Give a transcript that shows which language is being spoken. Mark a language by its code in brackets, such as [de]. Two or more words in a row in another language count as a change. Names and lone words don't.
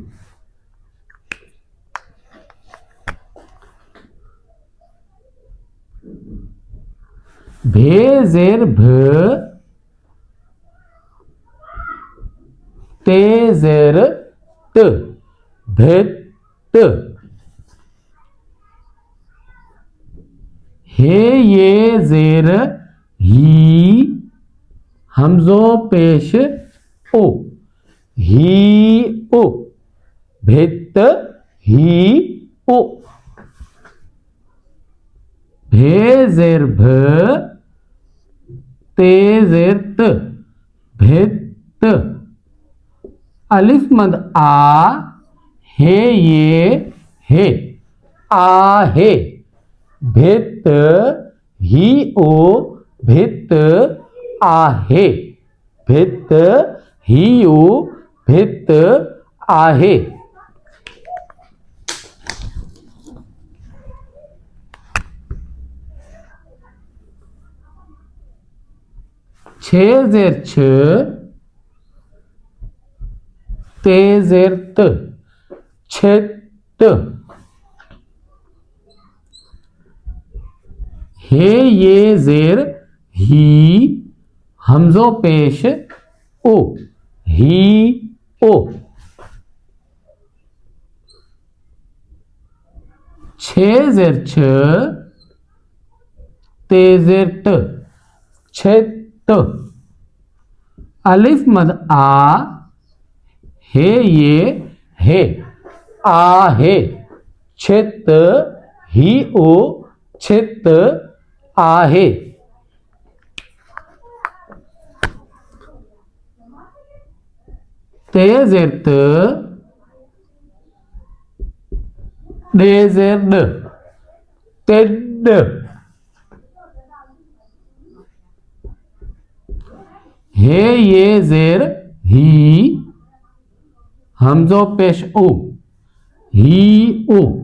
[sd] भे ज़ेर भ, ते ज़ेर ट, भित। हे ये ज़ेर ही, हमजो पेश ओ, ही ओ, भित ही ओ। भे ज़ेर भ, ते ज़ेर त, भित। अलिफ मद आ, हे ये हे, आ हे। भित ही ओ, भित आहे। भित ही ओ, भित आहे। छे ज़ेर छ, ते ज़ेर त, छित। हे ये ज़ेर ही, हमजो पेश ओ, ही ओ। छे ज़ेर छ, ते ज़ेर ट, छित। अलिफ मद आ, हे ये हे, आ हे। छित ही ओ, छित आहे। ते ज़ेर त, डे ज़ेर ड, टिड। हे ये ज़ेर ही, हमजो पेश ओ, ही ओ।